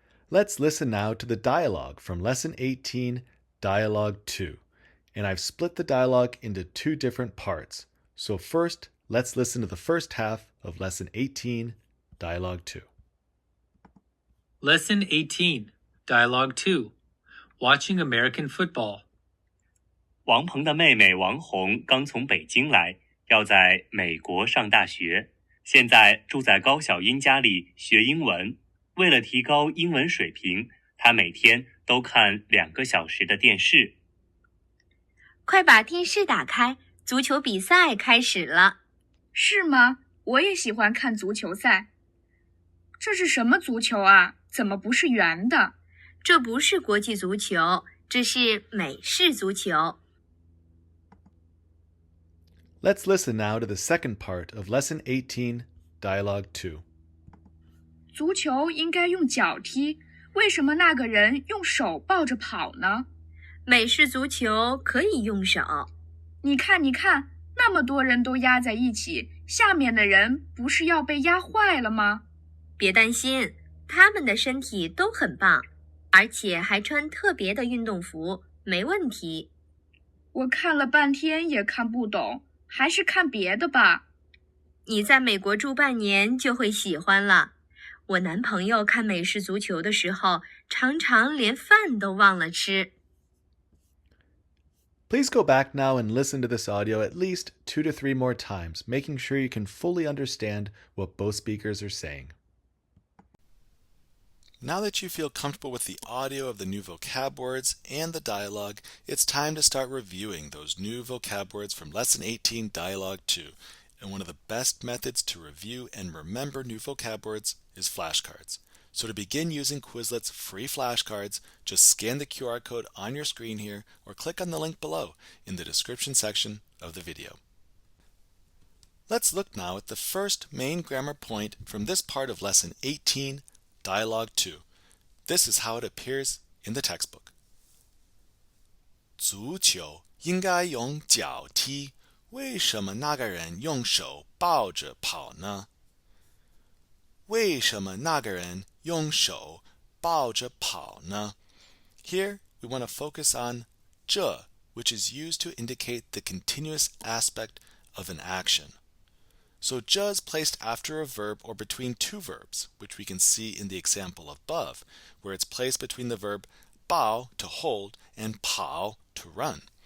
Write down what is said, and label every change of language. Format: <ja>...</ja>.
<en>Let's listen now to the dialogue from Lesson 18, Dialogue 2. And I've split the dialogue into 2 different parts. So first, let's listen to the first half of Lesson 18, Dialogue 2. Lesson 18, Dialogue 2. Watching American football.</en> <zh>王鹏的妹妹王红刚从北京来，要在美国上大学，现在住在高小英家里学英文。为了提高英文水平，她每天都看2个小时的电视。快把电视打开，足球比赛开始了。是吗？我也喜欢看足球赛。这是什么足球啊？怎么不是圆的？这不是国际足球，这是美式足球。</zh> <en>Let's listen now to the second part of Lesson 18, Dialogue 2.</en> <zh>足球应该用脚踢，为什么那个人用手抱着跑呢？美式足球可以用手。你看，那么多人都压在一起，下面的人不是要被压坏了吗？别担心，他们的身体都很棒，而且还穿特别的运动服，没问题。我看了半天也看不懂，还是看别的吧。你在美国住半年就会喜欢了。我男朋友看美式足球的时候，常常连饭都忘了吃。</zh> <en>Please go back now and listen to this audio at least 2 to 3 more times, making sure you can fully understand what both speakers are saying. Now that you feel comfortable with the audio of the new vocab words and the dialogue, it's time to start reviewing those new vocab words from Lesson 18 Dialogue 2. And one of the best methods to review and remember new vocab words is flashcards. So to begin using Quizlet's free flashcards, just scan the QR code on your screen here or click on the link below in the description section of the video. Let's look now at the first main grammar point from this part of Lesson 18, Dialogue 2. This is how it appears in the textbook.</en> <zh>足球应该用脚踢，为什么那个人用手抱着跑呢？为什么那个人用手抱着跑呢？</zh> <en>Here we want to focus on 这, which is used to indicate the continuous aspect of an action. So 这 is placed after a verb or between two verbs, which we can see in the example above, where it's placed between the verb 抱 to hold and 跑 to run.</en>